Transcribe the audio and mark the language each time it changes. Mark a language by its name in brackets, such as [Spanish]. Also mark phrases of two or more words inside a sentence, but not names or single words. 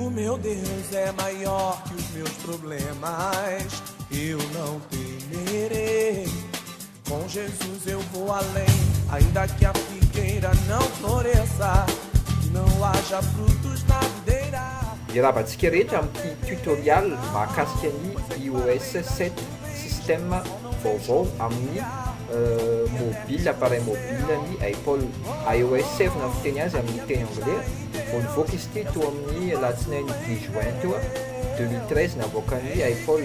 [Portuguese] meu Deus é maior que os meus problemas. Eu não temerei. Com Jesus eu vou além. Ainda que a figueira não floresça, não haja frutos na videira. [Malagasy] Iaravantsika rehetra amin'ity tutorial mahakasika ny iOS 7 système vaovao amin'ny mobile, [French] appareil mobile [Malagasy] ny Apple. iOS 7 na fiteny azy amin'ny teny anglais. Vao nivoaka izy ity to amin'ny alatsinainy 10 juin teo 2013 navoaka ny Apple.